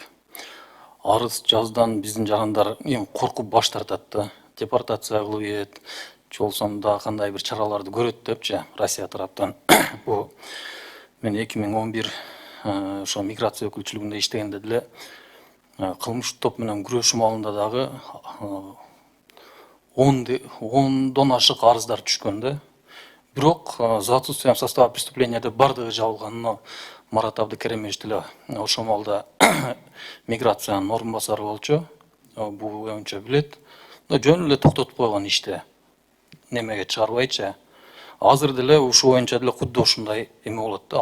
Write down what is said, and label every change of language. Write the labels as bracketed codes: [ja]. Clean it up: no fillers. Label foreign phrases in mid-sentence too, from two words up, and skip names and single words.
[ky] Арыз жазуудан биздин жарандар эми коркуп баш тартат да, депортация кылып ийет, же болбосо дагы кандай бир чараларды көрөт депчи Россия тараптан. Бул мен 2011 ошо миграция өкүлчүлүгүндө иштегенде деле кылмыш топ менен күрөшүү маалында дагы 10дон ашык арыздар түшкөн да. Бирок [ru] за отсутствием состава преступления [ky] деп бардыгы жабылган. Но Марат Абдыкеремович деле ошол маалда миграциянын орун басары болчу. Бул боюнча билет. Но жөн эле токтотуп койгон ишти. Немеге чыгарбайчы. Азыр деле ушул боюнча деле кудду ушундай эме болот да.